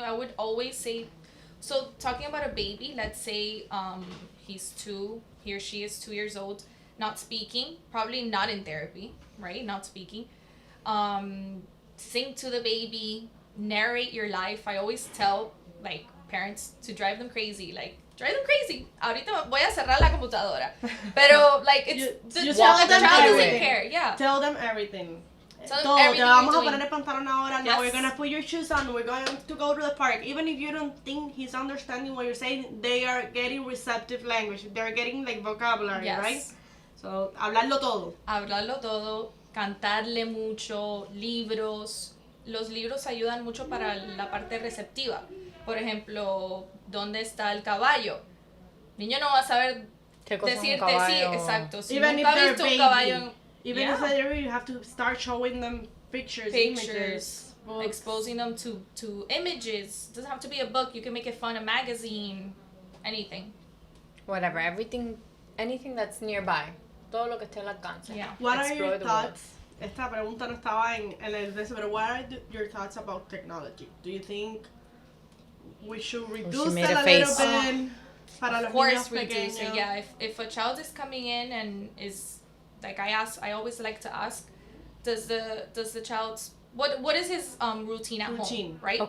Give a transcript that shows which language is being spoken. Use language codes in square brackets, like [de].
[en] I would always say, so talking about a baby, let's say he or she is 2 years old, not speaking, probably not in therapy, right? Not speaking. Sing to the baby, narrate your life. I always tell like parents to drive them crazy, like drive them crazy. [es] Ahorita voy a cerrar la computadora. Pero [en] like it's the child doesn't care. Yeah. Tell them everything. [es] Todo, te vamos a poner el pantalón ahora. [en] Now we're gonna put your shoes on. We're going to go to the park. Even if you don't think he's understanding what you're saying, they are getting receptive language. They're getting like vocabulary, right? [es] So hablarlo todo, cantarle mucho, libros. Los libros ayudan mucho para la parte receptiva. Por ejemplo, ¿dónde está el caballo? Niño no va a saber decirte, sí, exacto. Si nunca has visto un caballo. [en] Even if they're you have to start showing them pictures, images, exposing them to images. It doesn't have to be a book. You can make it fun, a magazine, anything. Whatever, anything that's nearby. [es] Todo lo que esté al alcance. [en] Yeah. What are your thoughts? [es] Esta pregunta no estaba en el de pero [en] what are your thoughts about technology? Do you think we should reduce it a little bit? Of course, reduce it. Yeah, if a child is coming in and is like I always like to ask, does the child's what is his routine at home, right?